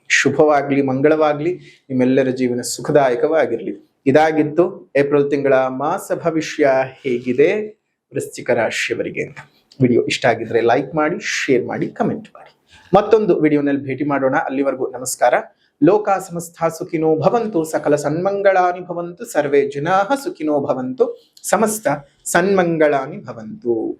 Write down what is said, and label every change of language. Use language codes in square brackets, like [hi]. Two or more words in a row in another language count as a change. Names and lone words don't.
[kn] ಶುಭವಾಗ್ಲಿ, ಮಂಗಳವಾಗ್ಲಿ, ನಿಮ್ಮೆಲ್ಲರ ಜೀವನ ಸುಖದಾಯಕವಾಗಿರ್ಲಿ. ಇದಾಗಿತ್ತು ಏಪ್ರಿಲ್ ತಿಂಗಳ ಮಾಸ ಭವಿಷ್ಯ ಹೇಗಿದೆ ವೃಶ್ಚಿಕ ರಾಶಿಯವರಿಗೆ ಅಂತ. ವಿಡಿಯೋ ಇಷ್ಟ ಆಗಿದ್ರೆ ಲೈಕ್ ಮಾಡಿ, ಶೇರ್ ಮಾಡಿ, ಕಮೆಂಟ್ ಮಾಡಿ. ಮತ್ತೊಂದು ವಿಡಿಯೋನಲ್ಲಿ ಭೇಟಿ ಮಾಡೋಣ. ಅಲ್ಲಿವರೆಗೂ ನಮಸ್ಕಾರ. [sa] ಲೋಕ ಸಮಸ್ತ ಸುಖಿನೋ ಭವಂತು, ಸಕಲ ಸನ್ಮಂಗಳಾನಿ ಭವಂತು, ಸರ್ವೇ ಜನಾಃ ಸುಖಿನೋ ಭವಂತು, ಸಮಸ್ತ ಸನ್ಮಂಗಳಾನಿ ಭವಂತು.